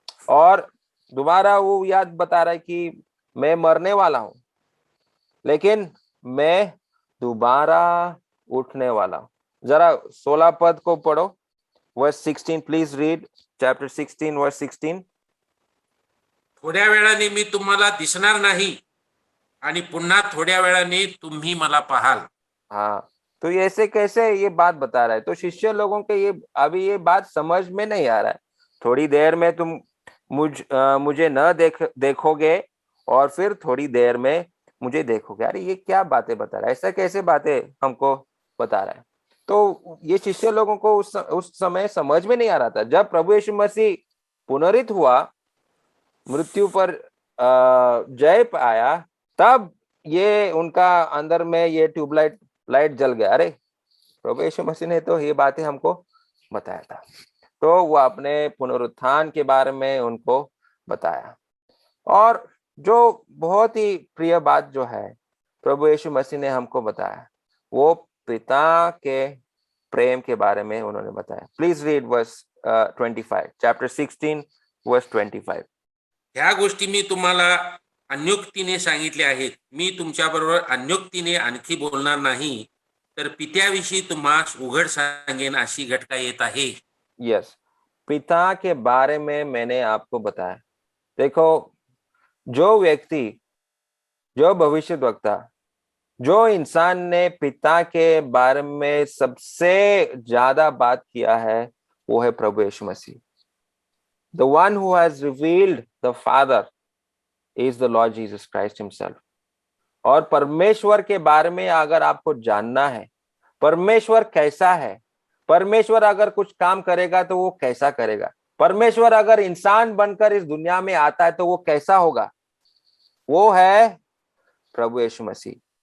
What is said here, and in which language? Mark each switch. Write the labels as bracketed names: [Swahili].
[Hindi] और दोबारा वो याद बता रहा है कि मैं मरने वाला हूं, लेकिन मैं दोबारा उठने वाला हूं। जरा 16 पद को पढ़ो, [English] Verse 16, please read chapter 16 verse 16। [Marathi] थोड्या वेळाने मी तुम्हाला दिसणार नाही आणि पुन्हा थोड्या वेळाने तुम्ही मला पाहाल। [Hindi] हाँ, तो ये ऐसे कैसे ये बात बता रहा है? तो शिष्य लोगों के ये अभी ये बात समझ में नहीं आ रहा है। थोड़ी देर में तुम मुझे न देखोगे, और फिर थोड़ी देर में मुझे देखोगे। अरे ये क्या बातें बता रहा है, ऐसा कैसे बातें हमको बता रहा है? तो ये शिष्य लोगों को उस समय समझ में नहीं आ रहा था। जब प्रभु यीशु मसीह पुनरुत्थित हुआ, मृत्यु पर जय पाया, तब ये उनका अंदर में ये ट्यूबलाइट लाइट जल गया। अरे, प्रभु यीशु मसीह ने तो ये बातें हमको बताया था। तो वो अपने पुनरुत्थान के बारे में उनको बताया। और जो बहुत ही प्रिय बात जो है प्रभु यीशु मसीह ने हमको बताया, वो पिता के प्रेम के बारे में उन्होंने बताया। [English] Please read verse 25, chapter 16 verse 25। [Marathi] ह्या गोष्टी मी तुम्हाला अन्योक्तीने सांगितल्या आहेत. मी तुमच्याबरोबर अन्योक्तीने आणखी बोलणार नाही, तर पित्याविषयी तुम्हास उघड सांगेन अशी घटना येत आहे. [English] yes, [Hindi] पिता के बारे में मैंने आपको बताया। देखो, जो व्यक्ति, जो भविष्यद्वक्ता, जो इंसान ने पिता के बारे में सबसे ज्यादा बात किया है, वो है प्रभु यीशु मसीह। [English] The one who has revealed the Father is the Lord Jesus Christ himself. [Hindi] और परमेश्वर के बारे में अगर आपको जानना है, परमेश्वर कैसा है, परमेश्वर अगर कुछ काम करेगा तो वो कैसा करेगा, परमेश्वर अगर इंसान बनकर इस दुनिया में आता है तो वो कैसा होगा, वो है प्रभु यीशु मसीह।